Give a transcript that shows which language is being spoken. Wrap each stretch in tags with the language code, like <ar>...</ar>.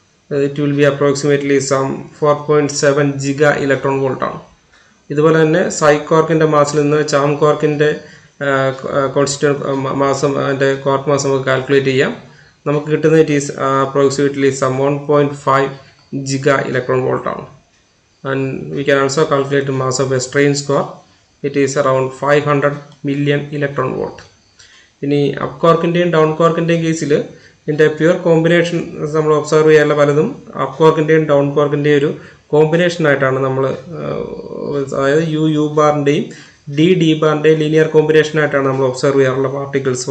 <en>It will be approximately some 4.7 giga electron volt ആണ്.</en> <ml>ഇതുപോലെ തന്നെ സൈ ക്വാർക്കിൻ്റെ മാസിൽ നിന്ന് ചാം ക്വാർക്കിൻ്റെ കോൺസ്റ്റിറ്റ്യൂവൻറ്റ് മാസം അതിൻ്റെ ക്വാർക്ക് മാസം നമുക്ക് കാൽക്കുലേറ്റ് ചെയ്യാം. നമുക്ക് കിട്ടുന്നത്</ml> <en>It is approximately some 1.5 giga electron volt ആണ്. And we can also calculate the mass of a strange quark. It is around 500 million electron volt.</en> <ml>ഇനി അപ്പ് ക്വാർക്കിൻ്റെയും ഡൗൺ ക്വാർക്കിൻ്റെയും കേസിൽ ഇതിൻ്റെ പ്യുവർ കോമ്പിനേഷൻ നമ്മൾ ഒബ്സർവ് ചെയ്യാനുള്ള പലതും അപ്പ് ക്വാർക്കിൻ്റെയും ഡൗൺ ക്വാർക്കിൻ്റെയും ഒരു കോമ്പിനേഷനായിട്ടാണ് നമ്മൾ, അതായത് യു ബാറിൻ്റെയും ഡി ബാറിൻ്റെയും ലീനിയർ കോമ്പിനേഷനായിട്ടാണ് നമ്മൾ ഒബ്സർവ് ചെയ്യാറുള്ള പാർട്ടിക്കിൾസ്.</ml>